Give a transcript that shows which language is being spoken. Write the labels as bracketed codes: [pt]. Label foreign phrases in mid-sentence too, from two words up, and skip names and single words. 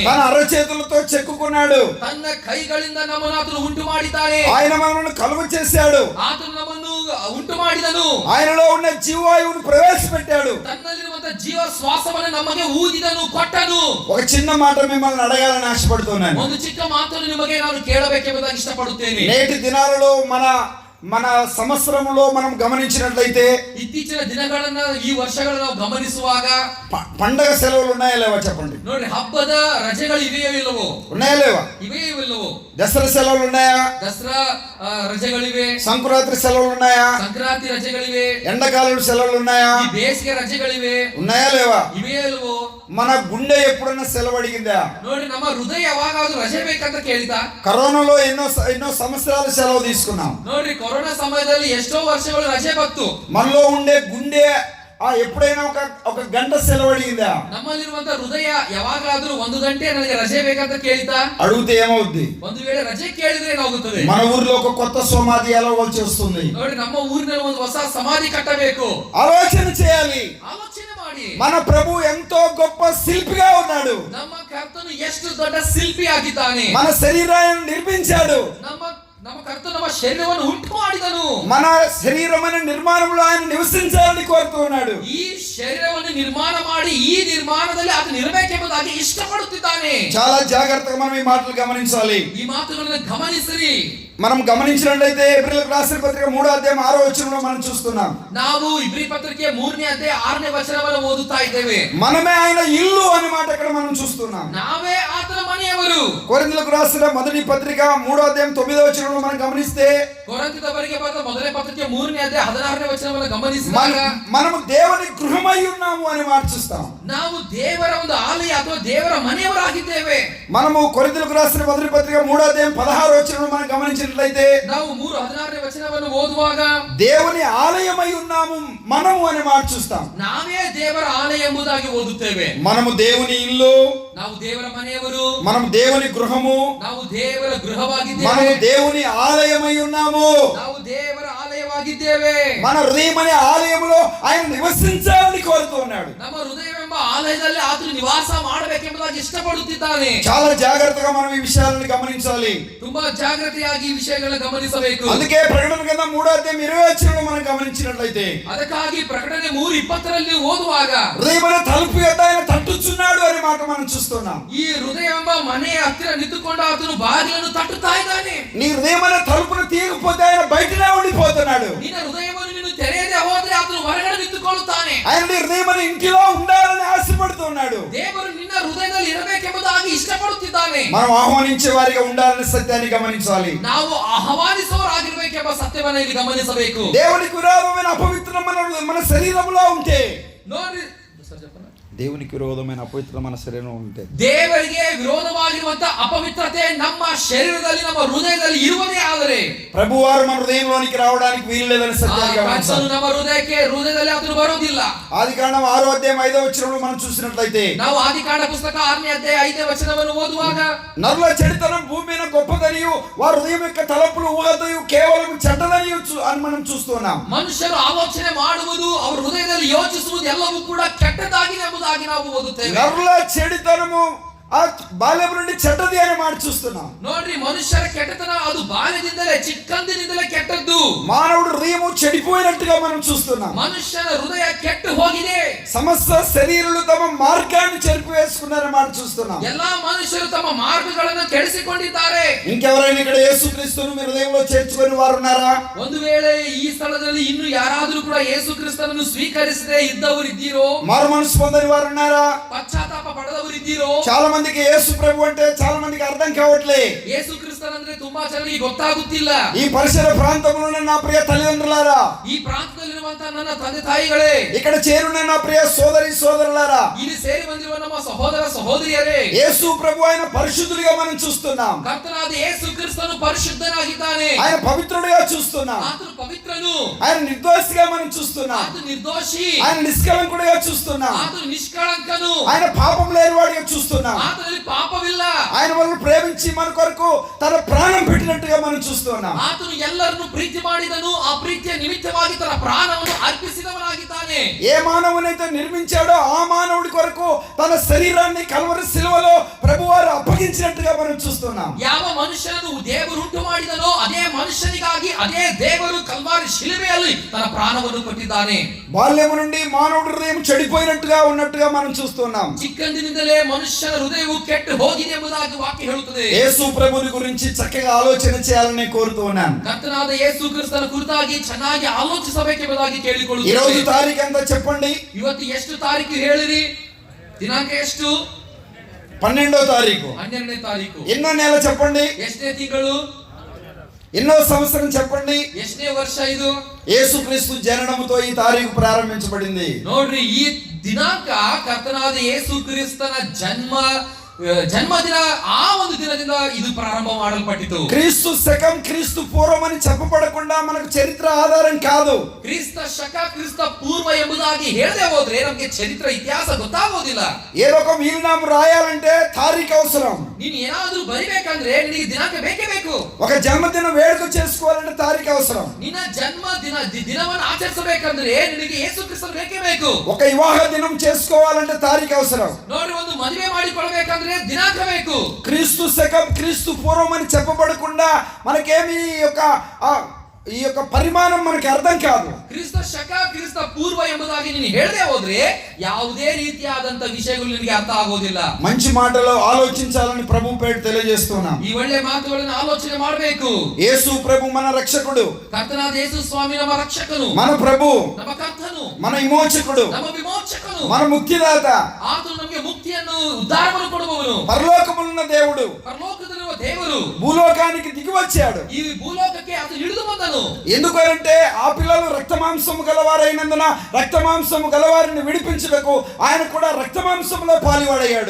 [te] తన అరచేతులతో చెక్కుకున్నాడు. [kn] ತನ್ನ ಕೈಗಳಿಂದ ನಮ್ಮನ್ನು ಆತನು ಉಂಟು ಮಾಡಿದ್ದಾನೆ. [te] ఆయన మనల్ని కలుగ చేశాడు. [kn] ಆತನು ನಮ್ಮನ್ನು ಉಂಟು ಮಾಡಿದನು. [te] ఆయనలో ఉన్న జీవాయువును ప్రవేశపెట్టాడు. [kn] ತನ್ನಲ್ಲಿರುವಂತಹ ಜೀವ ಶ್ವಾಸವನ್ನು ನಮಗೆ ಊದಿದನು, ಕೊಟ್ಟನು. [te] ఒక చిన్న మాట మిమ్మల్ని అడగాలని ఆశపడుతున్నాను. [kn] ಒಂದು ಚಿಕ್ಕ ಮಾತನ್ನು ನಿಮಗೆ ನಾನು ಕೇಳಬೇಕೆಂಬುದಾಗಿ ಇಷ್ಟಪಡುತ್ತೇನೆ. [te] నేటి దినాలలో మన సంవత్సరంలో మనం గమనించినట్లయితే [kn] ಇತ್ತೀಚಿನ ದಿನಗಳನ್ನ, ಈ ವರ್ಷಗಳನ್ನ ನಾವು ಗಮನಿಸುವಾಗ [te] పండగ సెలవులు ఉన్నాయా లేవా చెప్పండి. [kn] ನೋಡ್ರಿ, ಹಬ್ಬದ ರಜೆಗಳು ಇವೆಯೋ ಇಲ್ಲವೋ? [te] ఉన్నాయా లేవా? [kn] ಇವೆಯೋ ಇಲ್ಲವೋ? [te] దసరా సెలవులు ఉన్నాయా? [kn] ದಸರಾ ರಜೆಗಳಿವೆ. [te] సంక్రాంతి సెలవులు ఉన్నాయా? [kn] ಸಂಕ್ರಾಂತಿ ರಜೆಗಳಿವೆ. [te] ఎండాకాలం సెలవులు ఉన్నాయా? [kn] ಈ ಬೇಸಿಗೆ ರಜೆಗಳಿವೆ. [te] ఉన్నాయా లేవా? [kn] ಇವೆಯೋ ಇಲ್ಲವೋ? [te] మన గుండె ఎప్పుడన్నా సెలవు అడిగిందా? [kn] ನೋಡ್ರಿ, ನಮ್ಮ ಹೃದಯ ಯಾವಾಗಾದ್ರೂ ರಜೆ ಬೇಕಂತ ಕೇಳಿತಾ? [te] కరోనాలో ఎన్నో సంవత్సరాలు సెలవు తీసుకున్నాం. [kn] ನೋಡ್ರಿ, ಕೊರೋನಾ ಸಮಯದಲ್ಲಿ ಎಷ್ಟೋ ವರ್ಷಗಳು ರಜೆ ಬಂತು. [te] మనలో ఉండే గుండె ఎప్పుడైనా ఒక గంట సెలవు అడిగిందా? [kn] ನಮ್ಮಲ್ಲಿರುವಂತ ಹೃದಯ ಯಾವಾಗಾದ್ರೂ 1 ಗಂಟೆ ನನಗೆ ರಜೆ ಬೇಕಂತ ಕೇಳಿತಾ? [te] అడిగితే ఏమవుద్ది? [kn] ಒಂದು ವೇಳೆ ರಜೆ ಕೇಳಿದ್ರೆ ಏನಾಗುತ್ತದೆ? [te] మన ఊర్లో ఒక కొత్త సమాధి ఎలా వస్తుంది. [kn] ನೋಡಿ, ನಮ್ಮ ಊರಿನಲ್ಲಿ ಒಂದು ಹೊಸ ಸಮಾಧಿ ಕಟ್ಟಬೇಕು. [te] ఆలోచన చేయాలి. [kn] ಆಲೋಚನೆ ಮಾಡಿ. [te] మన ప్రభు ఎంతో గొప్ప శిల్పిగా ఉన్నాడు. [kn] ನಮ್ಮ ಕರ್ತನು ಎಷ್ಟು ದೊಡ್ಡ ಶಿಲ್ಪಿ ಆಗಿದ್ದಾನೆ. [te] మన శరీరాన్ని నిర్మించాడు. [kn] ನಮ್ಮ ಕರ್ತನು ನಮ್ಮ ಶರೀರವನ್ನು ಉಂಟು ಮಾಡಿದನು. [te] మన శరీరమైన నిర్మాణంలో ఆయన నివసించాలని కోరుతున్నాడు. [kn] ಈ ಶರೀರವನ್ನು ನಿರ್ಮಾಣ ಮಾಡಿ ಈ ನಿರ್ಮಾಣದಲ್ಲಿ ಆತ ಇರಬೇಕೆಂಬುದಾಗಿ ಇಷ್ಟಪಡುತ್ತಿದ್ದಾನೆ. [te] చాలా జాగ్రత్తగా మనం ఈ మాటలు గమనించాలి. [kn] ಈ ಮಾತುಗಳನ್ನು ಗಮನಿಸಿರಿ. [te] మనం గమనించినట్లయితే ఎబ్రీయులకు రాసిన పత్రిక 3వ అధ్యాయం 6వ వచనంలో మనం చూస్తున్నాం. [kn] ನಾವು ಇಬ್ರಿ ಪತ್ರಿಕೆ 3ನೇ అధ్యాయ 6ನೇ వచనವನ್ನು ಓದುತ್ತಾ ಇದ್ದೇವೆ. [te] మనమే ఆయన ఇల్లు అనే మాట ఇక్కడ మనం చూస్తున్నాం. [kn] ನಾವೇ ಆತನ మನೆಯವರು. [te] కొరింథీయులకు రాసిన మొదటి పత్రిక 3వ అధ్యాయం 9వ వచనంలో మనం గమనిస్తే, [kn] కొరింథీయులకు బರೆದ ಮೊದಲನೇ ಪತ್ರಿಕೆ 3ನೇ ಅಧ್ಯಾಯ 16ನೇ ವಚನವನ್ನು ಗಮನಿಸಿದಾಗ [te] మనము దేవుని గృహమై ఉన్నాము అని మాట చూస్తాం. [kn] ನಾವು ದೇವರ ಒಂದು ಆಲಯ ಅಥವಾ ದೇವರ ಮನೆಯವರಾಗಿದ್ದೇವೆ. [te] మనము కొరింథీయులకు రాసిన మొదటి పత్రిక 3వ అధ్యాయం 16వ వచనంలో మనం గమనించినట్లయితే, [kn] ನಾವು 3:16ನೇ వచనವನ್ನು ಓದುವಾಗ [te] దేవుని ఆలయమై ఉన్నాము మనము అని మాట చూస్తాం. [kn] ನಾವೇ ದೇವರ ಆಲಯ ಎಂಬುದಾಗಿ ಓದುತ್ತೇವೆ. [te] మనము దేవుని ఇల్లు, [kn] ನಾವು ದೇವರ ಮನೆಯವರು, [te] మనము దేవుని గృహము, [kn] ನಾವು ದೇವರ ಗೃಹವಾಗಿದ್ದೇವೆ, [te] మనము దేవుని ఆలయమై ఉన్నాము, [kn] ನಾವು ದೇವರ ಆಲಯವಾಗಿದ್ದೇವೆ. [te] మన హృదయం అనే ఆలయములో ఆయన నివసించాలని కోరుతున్నాడు. [kn] ನಮ್ಮ ಹೃದಯವೆಂಬ ಆಲಯದಲ್ಲಿ ಆತನು ನಿವಾಸ ಮಾಡಬೇಕೆಂಬುದಾಗಿ ಇಷ್ಟಪಡುತ್ತಿದ್ದಾನೆ. [te] చాలా జాగ్రత్తగా మనం ఈ విషయాలను గమనించాలి. [kn] ತುಂಬಾ ಜಾಗೃತಿಯಾಗಿ ಈ ವಿಷಯಗಳನ್ನು ಗಮನಿಸಬೇಕು. [te] అందుకే ప్రకటన గ్రంథం 3వ అధ్యాయం 20వ వచనంలో మనం గమనించినట్లయితే, [kn] ಅದಕ್ಕಾಗಿ ಪ್ರಕಟಣೆ 3:20ರಲ್ಲಿ ಓದುವಾಗ [te] హృదయమైన తలుపు యొద్ద ఆయన తట్టుచున్నాడు అనే మాట మనం చూస్తున్నాం. [kn] ಈ ಹೃದಯವೆಂಬ ಮನೆಯ ಹತ್ತಿರ ನಿಂತುಕೊಂಡು ಆತನು ಬಾಗಿಲನ್ನು ತಟ್ಟುತ್ತಾ ಇದ್ದಾನೆ. [te] నీ హృదయమైన తలుపును తీయకపోతే ఆయన బయటనే ఉండిపోతున్నాడు. [kn] ನಿನ್ನ ಹೃದಯವನ್ನು ನೀನು ತೆರೆಯದೆ ಹೋದ್ರೆ ಆತನು ಹೊರಗಡೆ ನಿಂತುಕೊಳ್ಳುತ್ತಾನೆ. [te] ఆయన నీ హృదయమైన ఇంటిలో ఉండాలని ఆశపడుతున్నాడు. [kn] ದೇವರು ನಿನ್ನ ಹೃದಯದಲ್ಲಿ ಇರಬೇಕೆಂಬುದಾಗಿ ಇಷ್ಟಪಡುತ್ತಿದ್ದಾನೆ. [te] మనం ఆహ్వానించే వారిగా ఉండాలని సత్యాన్ని గమనించాలి. [kn] ನಾವು ಆಹ್ವಾನಿಸುವವರಾಗಿರಬೇಕೆಂಬ ಸತ್ಯವನ್ನು ಇಲ್ಲಿ ಗಮನಿಸಬೇಕು. [te] దేవునికి విరోధమైన అపవిత్రం మన శరీరంలో ఉంటే, [kn] ನೋಡಿ, [te] దేవునికి విరోధమైన అపవిత్రం మన శరీరంలో ఉంటే, [kn] ದೇವರಿಗೆ ವಿರೋಧವಾಗಿರುವಂತಹ ಅಪವಿತ್ರತೆ ನಮ್ಮ ಶರೀರದಲ್ಲಿ ನಮ್ಮ ಹೃದಯದಲ್ಲಿ ಇರುವುದೇ ಆದರೆ [te] ప్రభువారు మన హృదయంలోనికి రావడానికి వీలు లేదని సత్యాన్ని గమనించాలి. [kn] ನಮ್ಮ ಹೃದಯದಲ್ಲಿ ಆತನು ಬರೋದಿಲ್ಲ. [te] ఆదికాండం 6వ అధ్యాయం 5వ వచనంలో మనం చూసినట్లయితే, [kn] ನಾವು ಆದಿಕಾಂಡ ಪುಸ್ತಕ 6ನೇ ಅಧ್ಯಾಯ 5ನೇ ವಚನವನ್ನು ಓದುವಾಗ [te] నరుల చెడుతనం భూమి మీద గొప్పదనియు వారి హృదయం యొక్క తలపులు ఊహదయు కేవలం చెడ్డదనియు అని మనం చూస్తున్నాం. [kn] ಮನುಷ್ಯರು ಆಲೋಚನೆ ಮಾಡುವುದು, ಅವರ ಹೃದಯದಲ್ಲಿ ಯೋಚಿಸುವುದು ಎಲ್ಲವೂ ಕೂಡ ಕೆಟ್ಟದಾಗಿದೆ ಎಂಬುದಾಗಿ ನಾವು ಓದುತ್ತೇವೆ. [te] నరుల చెడుతనము ఆ బాల్యం నుండి చెడ్డది అని మాట చూస్తున్నాం. [kn] ನೋಡ್ರಿ, మనుష్యರ ಕೆಟ್ಟತನ ಅದು ಬಾಲ್ಯದಿಂದಲೇ ಚಿಕ್ಕಂದಿನಿಂದಲೇ ಕೆಟ್ಟದ್ದು. [te] మానవుడు హృదయము చెడిపోయినట్టుగా మనం చూస్తున్నాం. [kn] ಮನುಷ್ಯನ ಹೃದಯ ಕೆಟ್ಟು ಹೋಗಿದೆ. [te] సమస్త శరీరులు తమ మార్గాన్ని చెరిపివేసుకున్నారని మాట చూస్తున్నాం. [kn] ಎಲ್ಲಾ ಮನುಷ್ಯರು ತಮ್ಮ ಮಾರ್ಗಗಳನ್ನು ಕೆಡಿಸಿಕೊಂಡಿದ್ದಾರೆ. [te] ఇంకెవరైనా ఇక్కడ యేసుక్రీస్తును మీ హృదయంలో చేర్చుకొని వారు ఉన్నారా? [kn] ಒಂದು ವೇಳೆ ಈ ಸ್ಥಳದಲ್ಲಿ ಇನ್ನು ಯಾರಾದರೂ ಕೂಡ ಯೇಸು ಕ್ರಿಸ್ತನನ್ನು ಸ್ವೀಕರಿಸದೆ ಇದ್ದವರು ಇದ್ದೀರೋ? [te] మారు మనసు పొందని వారు ఉన్నారా? [kn] ಪಶ್ಚಾತ್ತಾಪ ಪಡೆದವರು ಇದ್ದೀರೋ? [te] చాలా మందికి యేసు ప్రభు అంటే చాలా మందికి అర్థం కావట్లే. [kn] ಯೇಸು ಕ್ರಿಸ್ತನಂದ್ರೆ ತುಂಬಾ ಜನರಿಗೆ ಗೊತ್ತಾಗುತ್ತಿಲ್ಲ. [te] ఈ పరిసర ప్రాంతంలో ఉన్న నా ప్రియ తల్లిదండ్రులారా, [kn] ಈ ಪ್ರಾಂತದಲ್ಲಿರುವಂತಹ ನನ್ನ ತಂದೆ ತಾಯಿಗಳೇ, [te] ఇక్కడ చేరున్న నా ప్రియ సోదరి సోదరులారా, [kn] ಇಲ್ಲಿ ಸೇರಿ ಬಂದಿರುವ ನಮ್ಮ ಸಹೋದರ ಸಹೋದರಿಯರೇ, [te] యేసు ప్రభు ఆయన పరిశుద్ధుడిగా మనం చూస్తున్నాం. [kn] ಕರ್ತನಾದ ಯೇಸು ಕ್ರಿಸ್ತನು ಪರಿಶುದ್ಧನಾಗಿದ್ದಾನೆ. [te] ఆయన పవిత్రుడిగా చూస్తున్నాం. [kn] ಆತನು ಪವಿತ್ರನು. [te] ఆయన నిర్దోషిగా మనం చూస్తున్నాం. [kn] ಆತನು ನಿರ್ದೋಷಿ. [te] ఆయన నిష్కలంకుడిగా చూస్తున్నాం. [kn] ಆತನು ನಿಷ್ಕಳಂಕನು. [te] ఆయన పాపం లేనివాడిగా చూస్తున్నాం. [kn] ಆತನಲ್ಲಿ ಪಾಪವಿಲ್ಲ. [te] ఆయన మనల్ని ప్రేమించి మన కొరకు తన ప్రాణం పెట్టినట్టుగా మనం చూస్తున్నాం. [kn] ಆತನು ಎಲ್ಲರನ್ನು ಪ್ರೀತಿ ಮಾಡಿದನು. ಆ ಪ್ರೀತಿಯ ನಿಮಿತ್ತವಾಗಿ ತನ್ನ ಪ್ರಾಣವನ್ನು ಅರ್ಪಿಸಿದವನಾಗಿದ್ದಾನೆ. [te] ఏ మానవునైతే నిర్మించాడో ఆ మానవుడి కొరకు తన శరీరాన్ని కల్వరి శిలువలో ప్రభువారు అప్పగించినట్టుగా మనం చూస్తున్నాం. [kn] ಯಾವ ಮನುಷ್ಯನನ್ನು ದೇವರು ಉಂಟು ಮಾಡಿದನೋ ಅದೇ ಮನುಷ್ಯನಿಗಾಗಿ ಅದೇ ದೇವರು ಕಲ್ವಾರಿ ಶಿಲುಬೆಯಲ್ಲಿ ತನ್ನ ಪ್ರಾಣವನ್ನು ಕೊಟ್ಟಿದ್ದಾನೆ. [te] బాల్యము నుండి మానవుడి హృదయం చెడిపోయినట్టుగా ఉన్నట్టుగా మనం చూస్తున్నాం. [kn] ಚಿಕ್ಕಂದಿನಿಂದಲೇ ಮನುಷ್ಯನ ಹೃದಯವು ಕೆಟ್ಟು ಹೋಗಿದೆ ಎಂಬುದಾಗಿ ವಾಕ್ಯ ಹೇಳುತ್ತದೆ. [te] యేసు ప్రభుని గురించి చక్కగా ఆలోచన చేయాలని కోరుతూ ఉన్నాను. [kn] ಕರ್ತನಾದ ಯೇಸು ಕ್ರಿಸ್ತನ ಕುರಿತಾಗಿ ಚೆನ್ನಾಗಿ ಆಲೋಚಿಸಬೇಕೆಂಬುದಾಗಿ [te] ఈ రోజు [kn] ಕೇಳಿಕೊಳ್ಳುತ್ತೇನೆ. [te] తారీఖు ఎంత చెప్పండి? [kn] ಇವತ್ತು ಎಷ್ಟು ತಾರೀಕು ಹೇಳಿರಿ? ದಿನಾಂಕ ಎಷ್ಟು? [te] 12వ తారీఖు. [kn] 12ನೇ ತಾರೀಕು. [te] ఎన్నో నెల చెప్పండి? [kn] ಎಷ್ಟನೇ ತಿಂಗಳು? [te] ఎన్నో సంవత్సరం చెప్పండి? [kn] ಎಷ್ಟನೇ ವರ್ಷ ಇದು? [te] యేసుక్రీస్తు జననముతో ఈ తారీఖు ప్రారంభించబడింది. [kn] ನೋಡ್ರಿ, ಈ ದಿನಾಂಕ ಕರ್ತನಾದ ಯೇಸು ಕ್ರಿಸ್ತನ ಜನ್ಮ ಜನ್ಮದಿನ ಆ ಒಂದು ದಿನದಿಂದ ಇದು ಪ್ರಾರಂಭ ಮಾಡಲ್ಪಟ್ಟಿತು. [te] క్రీస్తు శకం క్రీస్తు పూర్వం అని చెప్పబడకుండా మనకు చరిత్ర ఆధారం కాదు. [kn] ಕ್ರಿಸ್ತ ಶಕ ಕ್ರಿಸ್ತ ಪೂರ್ವ ಎಂಬುದಾಗಿ ಹೇಳದೆ ಹೋದ್ರೆ ನಮಗೆ ಚರಿತ್ರೆ ಇತಿಹಾಸ ಗೊತ್ತಾಗೋದಿಲ್ಲ. [te] ఏదో ఒక వీలునామా రాయాలంటే తారీఖు అవసరం. [kn] ನೀನು ಏನಾದ್ರೂ ಬರಿಬೇಕಂದ್ರೆ ನಿನಗೆ ದಿನಾಂಕ ಬೇಕೇ ಬೇಕು. [te] ఒక జన్మదిన వేడుక చేసుకోవాలంటే తారీఖు అవసరం. [kn] ನಿನ್ನ ಜನ್ಮ ದಿನವನ್ನು ಆಚರಿಸಬೇಕಂದ್ರೆ ನಿನಗೆ ಯೇಸು ಕ್ರಿಸ್ತನು ಬೇಕೇ ಬೇಕು. [te] ఒక వివాహ దినం చేసుకోవాలంటే తారీఖు అవసరం. [kn] ನೋಡಿ, ಒಂದು ಮದುವೆ ಮಾಡಿಕೊಳ್ಳಬೇಕಂದ್ರೆ ದಿನಾಂಕ ಬೇಕು. [te] క్రీస్తు శకం క్రీస్తు పూర్వం అని చెప్పబడకుండా మనకేమి ఈ యొక్క పరిమాణం మనకి అర్థం కాదు. [kn] ಕ್ರಿಸ್ತ ಶಕ ಕ್ರಿಸ್ತ ಪೂರ್ವ ಎಂಬುದಾಗಿ ನೀನು ಹೇಳದೆ ಹೋದ್ರೆ ಯಾವುದೇ ರೀತಿಯಾದಂತ ವಿಷಯಗಳು ನಿನಗೆ ಅರ್ಥ ಆಗೋದಿಲ್ಲ. [te] మంచి మాటలు ఆలోచించాలని ప్రభు పేరు తెలియజేస్తున్నాం. [kn] ಈ ಒಳ್ಳೆ ಮಾತುಗಳನ್ನು ಆಲೋಚನೆ ಮಾಡಬೇಕು. [te] యేసు ప్రభు మన రక్షకుడు, [kn] ಕರ್ತನಾದ ಯೇಸು ಸ್ವಾಮಿ ನಮ್ಮ ರಕ್ಷಕನು, [te] మన ప్రభు [kn] ನಮ್ಮ ಕರ್ತನು, [te] మన విమోచకుడు, [kn] ನಮ್ಮ ವಿಮೋಚಕನು, [te] మన ముక్తిదాత, [kn] ಆತನು ನಮಗೆ ಮುಕ್ತಿಯನ್ನು ಉದ್ಧಾರವನ್ನು ಕೊಡುವವನು, [te] పరలోకములున్న దేవుడు, [kn] ಪರಲೋಕದಲ್ಲಿರುವ ದೇವರು [te] భూలోకానికి దిగి వచ్చాడు. [kn] ಈ ಭೂಲೋಕಕ್ಕೆ ಆತನು ಇಳಿದು ಬಂದನು. [te] ఎందుకంటే ఆ పిల్లలు రక్తమాంసము గలవారైనందున రక్తమాంసము గలవారిని విడిపించుటకు ఆయన కూడా రక్తమాంసములో పాలివాడయ్యాడు.